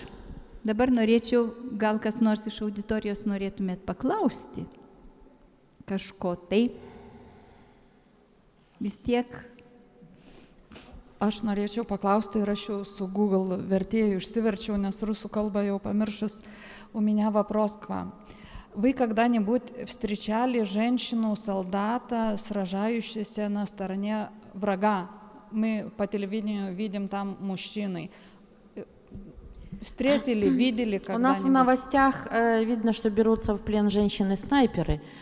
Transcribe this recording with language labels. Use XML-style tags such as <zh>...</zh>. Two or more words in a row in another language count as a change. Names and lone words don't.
<lt>Dabar norėčiau, gal kas nors iš auditorijos norėtumėt paklausti kažko tai. Vis tiek. Aš norėčiau paklausti, ir aš jau su Google vertėju išsiverčiau, nes rusų kalbą jau pamiršus,</lt> <ru>у меня вопрос к вам. Вы когда-нибудь встречали женщину-солдата, сражающуюся на стороне врага? Мы по телевидению видим там мужчины. Встретили, видели когда-нибудь? У нас в новостях видно, что берутся в плен женщины-снайперы.</ru>